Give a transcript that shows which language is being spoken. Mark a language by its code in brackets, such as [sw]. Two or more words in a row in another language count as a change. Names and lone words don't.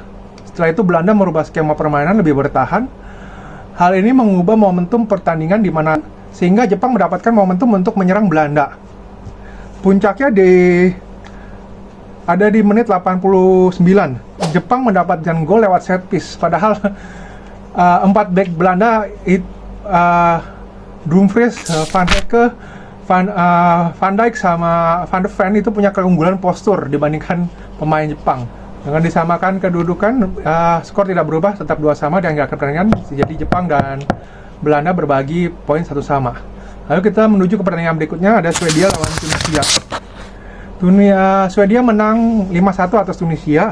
[id] Setelah itu Belanda merubah skema permainan lebih bertahan. Hal ini mengubah momentum pertandingan sehingga Jepang mendapatkan momentum untuk menyerang Belanda. Puncaknya ada di menit 89. Jepang mendapatkan gol lewat [en] set piece. [id] Padahal 4 back Belanda Dumfries, Van Hecke, Van Dijk sama Van de Ven itu punya keunggulan postur dibandingkan pemain Jepang. Dengan disamakan kedudukan, skor tidak berubah, tetap 2 sama di akhir pertandingan. Jadi Jepang dan Belanda berbagi poin 1 sama. Lalu kita menuju ke pertandingan berikutnya, ada Swedia lawan Tunisia. Swedia menang 5-1 atas Tunisia.